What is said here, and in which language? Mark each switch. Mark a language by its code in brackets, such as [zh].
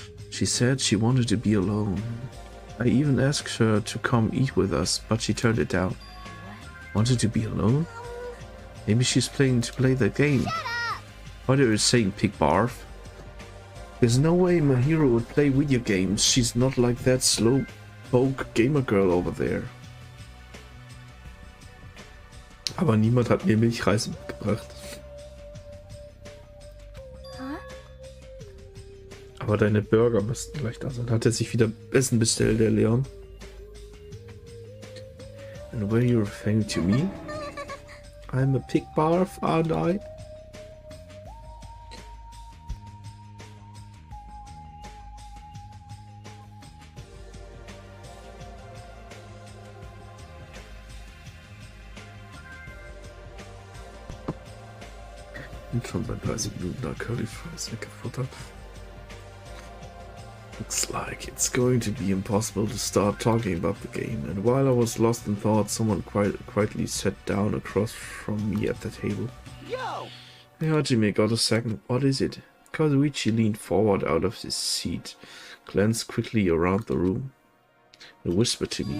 [en] She said she wanted to be alone. I even asked her to come eat with us, but she turned it down. Wanted to be alone? Maybe she's planning to play the game. What are you saying, pig barf? There's no way Mahiro would play video games. She's not like that slow poke gamer girl over there. [de] Aber niemand hat mir Milchreis mitgebracht. Huh? Aber deine Burger müssten gleich da sein. Hat er sich wieder Essen bestellt, der Leon? [en] And were you referring to me? I'm a pig barf, aren't I? [de] Bin schon bei 30 Minuten da Curly Fries weggefuttert. [en] Looks like it's going to be impossible to start talking about the game, and while I was lost in thought, someone quietly sat down across from me at the table. Yo! Hey Hajime, got a second. What is it? Kazuichi leaned forward out of his seat, glanced quickly around the room, and whispered to me.